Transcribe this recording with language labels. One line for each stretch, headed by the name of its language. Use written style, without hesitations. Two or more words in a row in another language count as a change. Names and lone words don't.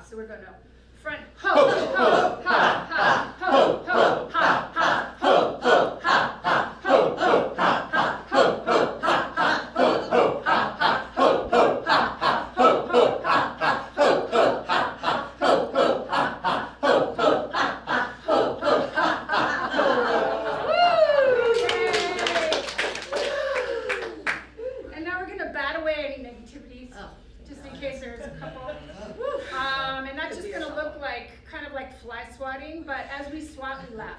English: So we're going to front ho, ho, ha, ha, ho, ho, ha, ha, ho, ho, ha, ha, ho, ho, ha, ha, ho, ho, ha, ha, ho, ho, ha, ha, ho, ho, ha, ha, ho, ho, ha, ha, ho, ho, ha, ha, ho, ho, ha, ha, ho, ho, ha, ha, ho, ho, ha, ha. Woo! And now we're going to bat away any negativities. Just in case there's a couple. And that's just going to look like, kind of like fly swatting, but as we swat, we laugh.